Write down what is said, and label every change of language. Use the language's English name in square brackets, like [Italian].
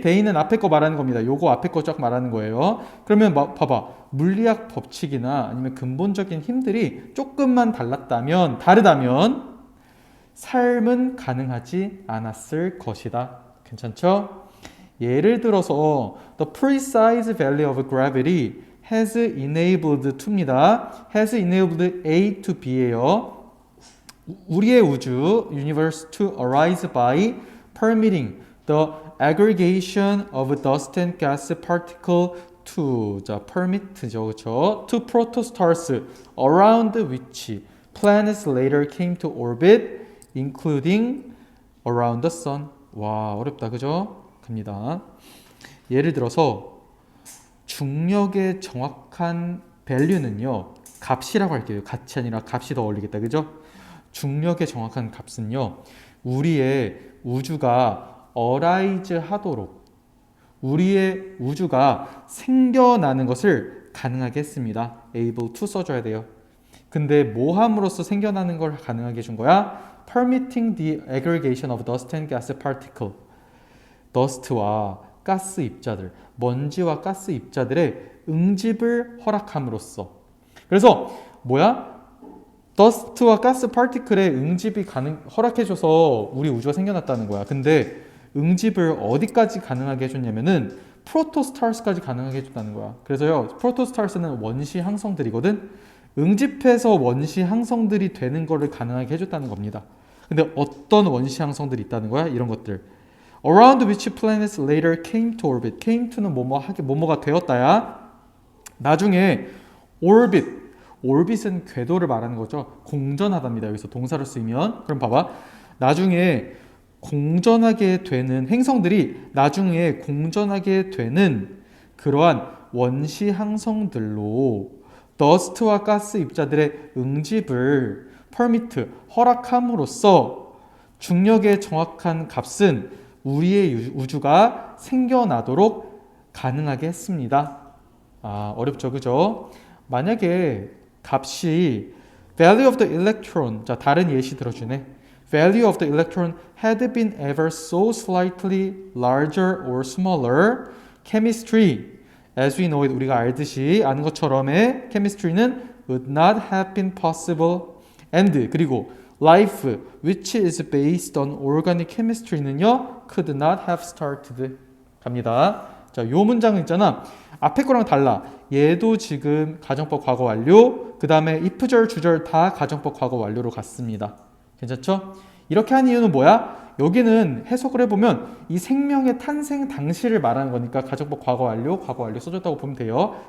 [Korean] 대인은 앞에 거 말하는 겁니다. 요거 앞에 거 쫙 말하는 거예요. 그러면 봐봐. 물리학 법칙이나 아니면 근본적인 힘들이 조금만 다르다면 삶은 가능하지 않았을 것이다. 괜찮죠? 예를 들어서 [English] the precise value of gravity has enabled to입니다. has enabled A to B예요. [Korean] 우리의 우주 [English] universe to arise by permitting the aggregation of dust and gas particle to permit죠, 그렇죠? to protostars around which planets later came to orbit, including around the sun. [Korean] 와, 어렵다, 그죠? 갑니다. 예를 들어서 중력의 정확한 value는요, 값이라고 할게요. 값이 아니라 값이 더 어울리겠다, 그죠? 중력의 정확한 값은요, 우리의 우주가 arise 하도록, 우리의 우주가 생겨나는 것을 가능하게 했습니다. able to 써줘야 돼요. 근데 뭐 함으로써 생겨나는 걸 가능하게 해준 거야? [English] permitting the aggregation of dust and gas particle. [Korean] 더스트와 가스 입자들, 먼지와 가스 입자들의 응집을 허락함으로써. 그래서 뭐야? 더스트와 가스 파티클의 응집이 허락해줘서 우리 우주가 생겨났다는 거야. 근데 응집을 어디까지 가능하게 해줬냐면은 프로토스타르스까지 가능하게 해줬다는 거야. 그래서요, 프로토스타르스는 원시 항성들이거든. 응집해서 원시 항성들이 되는 거를 가능하게 해줬다는 겁니다. 근데 어떤 원시 항성들이 있다는 거야? 이런 것들. [English] Around which planets later came to orbit. [Korean] came to는 뭐뭐가 되었다야. 나중에 orbit은 궤도를 말하는 거죠. 공전하답니다. 여기서 동사로 쓰이면. 그럼 봐봐. 나중에 공전하게 되는 행성들이 나중에 공전하게 되는 그러한 원시 항성들로 더스트와 가스 입자들의 응집을 허락함으로써 중력의 정확한 값은 우리의 우주가 생겨나도록 가능하게 했습니다. 어렵죠, 그죠? 만약에 값이 [English] value of the electron, [Korean] 자, 다른 예시 들어주네. [English] value of the electron had been ever so slightly larger or smaller, chemistry, as we know it, [Korean] 우리가 아는 것처럼의 [English] chemistry는 would not have been possible, and [Korean] 그리고 [English] life, which is based on organic chemistry는요, could not have started. [Korean] 갑니다. 자, 요 문장 있잖아. 앞에 거랑 달라. 얘도 지금 가정법 과거 완료, 그 다음에 if절, 주절 다 가정법 과거 완료로 갔습니다. 괜찮죠? 이렇게 한 이유는 뭐야? 여기는 해석을 해보면 이 생명의 탄생 당시를 말하는 거니까 가정법 과거 완료 써줬다고 보면 돼요.